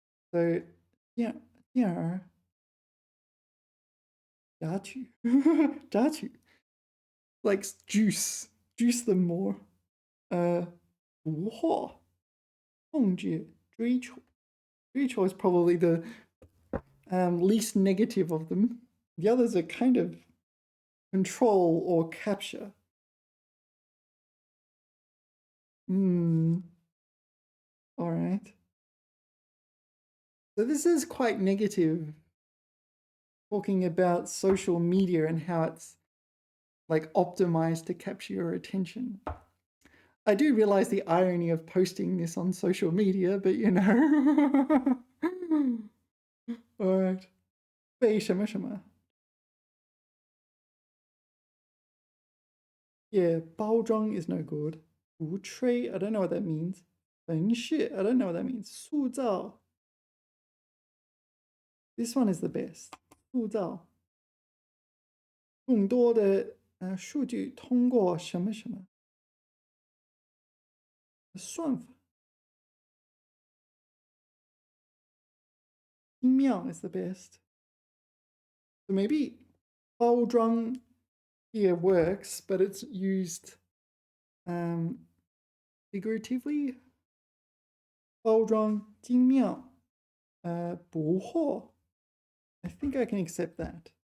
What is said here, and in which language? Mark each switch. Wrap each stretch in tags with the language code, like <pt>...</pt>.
<zh>的因而榨取榨取</zh> <en>like juice them more，</en> <zh>捕获控制追求。</zh> <en>Rachel is probably the least negative of them. The others are kind of control or capture. All right. So this is quite negative, talking about social media and how it's like optimized to capture your attention. I do realize the irony of posting this on social media, but you know. All right.</en> <zh>被什么什么</zh> <en>Yeah, 包装 is no good. 无吹 I don't know what that means. 粉饰 I don't know what that means. 塑造 This one is the best.</en> <zh>塑造更多的数据通过什么什么算法。</zh> <en>精妙 is the best. So maybe 包装 here works, but it's used figuratively.</en> <zh>包装精妙捕获</zh> <en>I think I can accept that.</en>